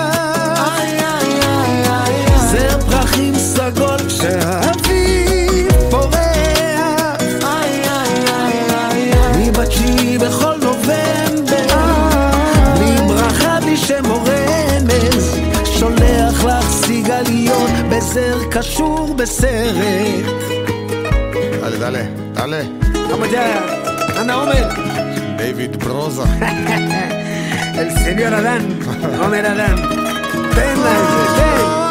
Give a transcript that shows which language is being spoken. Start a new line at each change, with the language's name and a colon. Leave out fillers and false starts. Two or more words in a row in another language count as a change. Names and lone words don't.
Hebrew: זר פרחים סגול כשהאביב פורח, מבת שהיא בכל נובמבר, בלי ברכה בלי שם או רמז, שולח לך סיגליות בזר קשור בסרט.
Spanish: דale, dale. ¿Cómo ya? Anda, Homer. David Broza. El señor Adán, Homer Adán. Tenla, ten.